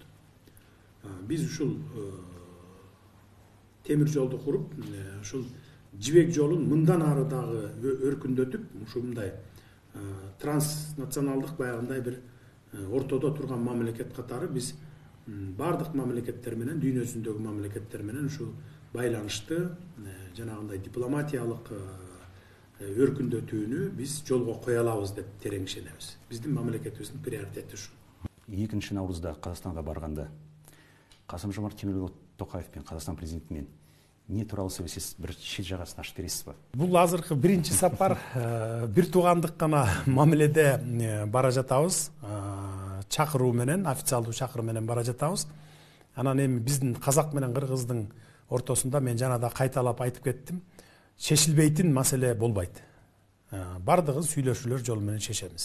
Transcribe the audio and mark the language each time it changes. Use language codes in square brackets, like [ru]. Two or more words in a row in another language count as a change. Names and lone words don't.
[ky] Биз ушул темир жолду куруп, ушул жибек жолун мындан ары дагы өркүндөтүп, ушундай транснационалдык баягындай бир ортодо турган мамлекет катары биз бардык мамлекеттер менен, дүйнө жүзүндөгү мамлекеттер менен ушу байланышты, жанагындай дипломатиялык өркүндөтүүнү биз жолго кое алабыз деп терең ишенебиз. Биздин мамлекетибиздин приоритети ушу. [kk] 2 наурузда Казакстанга барганда Касым-Жомарт Кемелұлы Тоқаев пен Қазақстан президентімен не туралы сөйлесесіз, бір шет жағасын ашып бересіз ба? [ky] Бул азыркы биринчи сапар бир туугандык гана мамиледе бара жатабыз. Чакыруу менен, официалдуу чакыруу менен бара жатабыз. Анан эми биздин казак менен кыргыздын ортосунда мен жана да кайталап айтып кеттим. Чечилбейтин маселе болбойт. Бардыгын сүйлөшүүлөр жолу менен чечебиз.